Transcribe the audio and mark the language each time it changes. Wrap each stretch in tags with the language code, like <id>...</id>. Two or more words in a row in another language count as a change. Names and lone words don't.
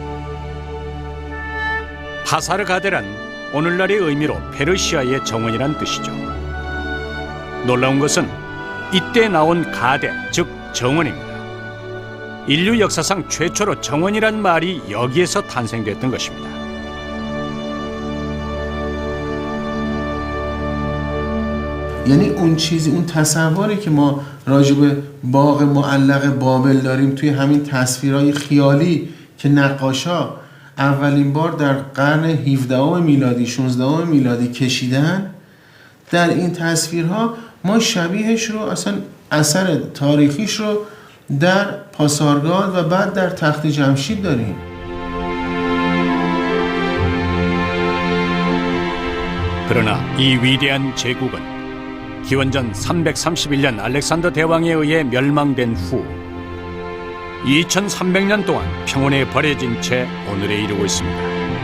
<ko>파사르가데란 오늘날의 의미로 페르시아의 정원이란 뜻이죠. 놀라운 것은 이때 나온 가데, 즉 정원입니다. 인류 역사상 최초로 정원이란 말이 여기에서 탄생됐던 것입니다.</ko> <fa>یعنی اون چیزی، اون تصوری که ما راجع به باغ معلق بابل داریم توی همین تصویرهای خیالی که نقاشا اولین بار در قرن 17 میلادی 16 میلادی کشیدن، در این تصویرها ما شبیهش رو اصلا اثر تاریخیش رو در پاسارگاد و بعد در تخت جمشید داریم.</fa> <ko>그러나 이 위대한 제국은 기원전 331년 알렉산더 대왕에 의해 멸망된 후 2300년 동안 평온에 버려진 채 오늘에 이르고 있습니다.</ko>